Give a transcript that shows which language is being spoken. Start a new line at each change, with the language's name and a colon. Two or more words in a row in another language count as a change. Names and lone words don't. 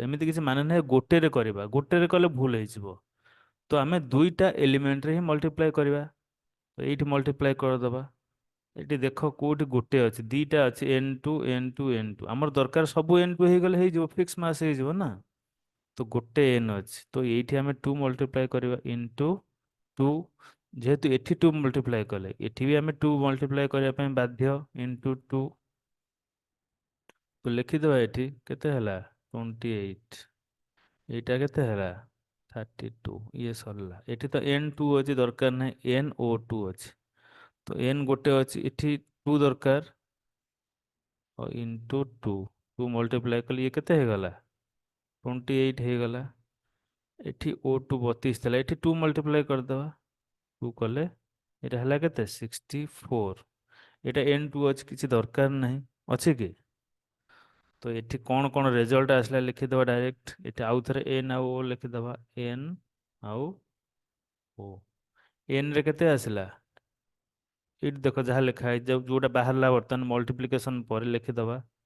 Odia: ଏମିତି କିଛି ମାନେ ନାହିଁ ଗୋଟେରେ କରିବା ଗୋଟେରେ କଲେ ଭୁଲ ହେଇଯିବ ତ ଆମେ ଦୁଇଟା ଏଲିମେଣ୍ଟରେ ହିଁ ମଲ୍ଟିପ୍ଲାଏ କରିବା ତ ଏଇଠି ମଲ୍ଟିପ୍ଲାଏ କରିଦବା ଏଠି ଦେଖ କୋଉଠି ଗୋଟେ ଅଛି ଦିଟା ଅଛି N2 N2 N2 ଆମର ଦରକାର ସବୁ N2 ହେଇଗଲେ ହେଇଯିବ
English: fix mass
Odia: ହେଇଯିବ ନା ତ ଗୋଟେ N ଅଛି ତ ଏଇଠି ଆମେ 2 ମଲ୍ଟିପ୍ଲାଏ କରିବା ଇନଟୁ 2 ଯେହେତୁ ଏଠି 2 ମଲ୍ଟିପ୍ଲାଏ କଲେ ଏଠି ବି ଆମେ 2 ମଲ୍ଟିପ୍ଲାଏ କରିବା ପାଇଁ ବାଧ୍ୟ ଇନଟୁ 2 ତ ଲେଖିଦେବା ଏଠି କେତେ ହେଲା 28 ଏଇଟା କେତେ ହେଲା 32 ଇଏ ସରିଲା ଏଠି ତ N2 ଅଛି ଦରକାର ନାହିଁ NO2 ଅଛି ତ N ଗୋଟେ ଅଛି ଏଠି 2 ଦରକାର और
English: into two two multiply
Odia: କଲ ଏ କେତେ ହେଇଗଲା 28 ହେଇଗଲା ଏଠି O2 32 ଥିଲା ଏଠି 2 ମଲ୍ଟିପ୍ଲାଏ କରିଦେବା 2 କଲେ ଏଟା ହେଲା କେତେ 64 ଏଟା N2 ଅଛି କିଛି ଦରକାର ନାହିଁ ଅଛି କି ତ ଏଠି କଣ ରେଜଲ୍ଟ ଆସିଲା ଲିଖିଦେବା ଡାଇରେକ୍ଟ ଏଠି ଆଉ ଥରେ N ଆଉ O ଲିଖିଦେବା N ଆଉ O N ରେ କେତେ ଆସିଲା ଏଇଠି ଦେଖ ଯାହା ଲେଖା ହେଇଛି ଯୋଉଟା ବାହାରିଲା ବର୍ତ୍ତମାନ ମଲ୍ଟିପ୍ଲିକେସନ ପରେ ଲେଖିଦେବା